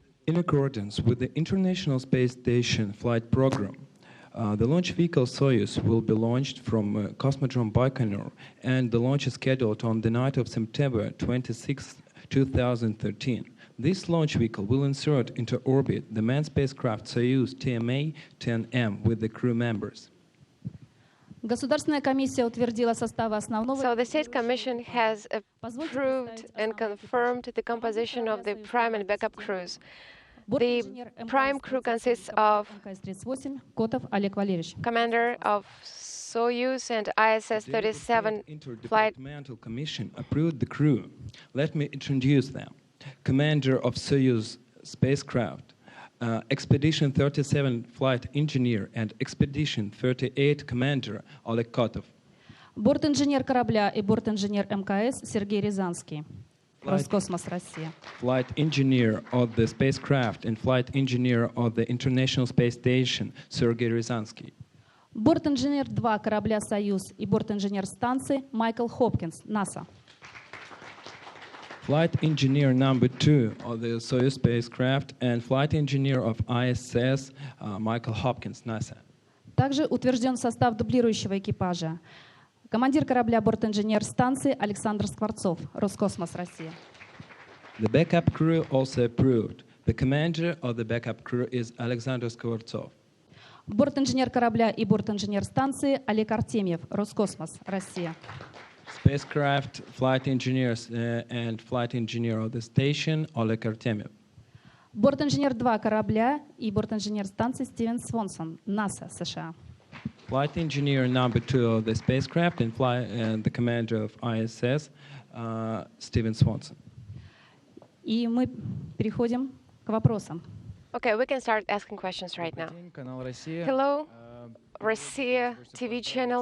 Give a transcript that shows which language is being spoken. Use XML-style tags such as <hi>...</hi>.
<en>In accordance with the International Space Station flight program, the launch vehicle Soyuz will be launched from Cosmodrome Baikonur, and the launch is scheduled on the night of September 26, 2013. This launch vehicle will insert into orbit the manned spacecraft Soyuz TMA-10M with the crew members.</en> <ru>Государственная комиссия утвердила составы основного.</ru> <en>So the State Commission has approved and confirmed the composition of the prime and backup crews. The prime crew consists of</en> <ru>МКС-38 Котов Олег Валерьевич.</ru> <en>commander of Soyuz and ISS-37 flight. Interdepartmental Commission approved the crew. Let me introduce them. Commander of Soyuz spacecraft, Expedition 37 flight engineer and Expedition 38 commander Oleg Kotov.</en> <ru>Борт-инженер корабля и борт-инженер МКС Сергей Рязанский. Роскосмос, Россия.</ru> <en>Flight engineer of the spacecraft and flight engineer of the International Space Station Sergei Ryazansky.</en> <ru>Борт-инженер 2 корабля «Союз» и борт-инженер станции Майкл Хопкинс, НАСА.</ru> <en>Flight engineer number 2 of the Soyuz spacecraft and flight engineer of ISS Michael Hopkins, NASA.</en> <ru>Также утвержден состав дублирующего экипажа. Командир корабля борт-инженер станции Александр Скворцов, Роскосмос, Россия.</ru> <en>The backup crew also approved. The commander of the backup crew is Alexander Skvortsov.</en> <ru>Борт-инженер корабля и борт-инженер станции Олег Артемьев, Роскосмос, Россия.</ru> <en>Spacecraft flight engineers and flight engineer of the station Oleg Artemyev.</en> <ru>Борт-инженер 2 корабля и борт-инженер станции Стивен Свонсон, НАСА, США.</ru> <en>Flight engineer number 2 of the spacecraft and the commander of ISS, Stephen Swanson.</en> <ru>И мы переходим к вопросам.</ru> <en>Okay, we can start asking questions right now. Hello, Россия TV channel.</en>